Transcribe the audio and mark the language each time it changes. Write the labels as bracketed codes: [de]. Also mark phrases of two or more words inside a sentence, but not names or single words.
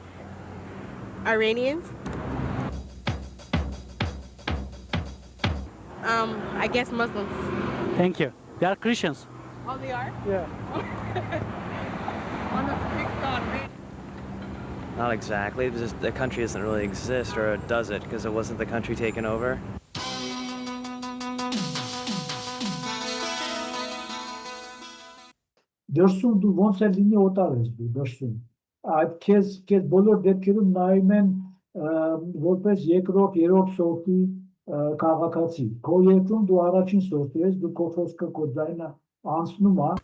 [en] Iranians. I guess Muslims. Thank you. They are Christians. Oh, they are? Yeah. Not exactly. It's just the country doesn't really exist, or does it? Because it wasn't the country taken over. [hy] Դրսում դու ոնց է լինի օտար ես դու դրսում։ Այդ քեզ բոլոր դեպքերում նայում են որպես երկրորդ, երրորդ սորտի քաղաքացի։ Քո երկրում դու առաջին սորտի ես, դու քո խոսքը, քո ձայնը անցնում է։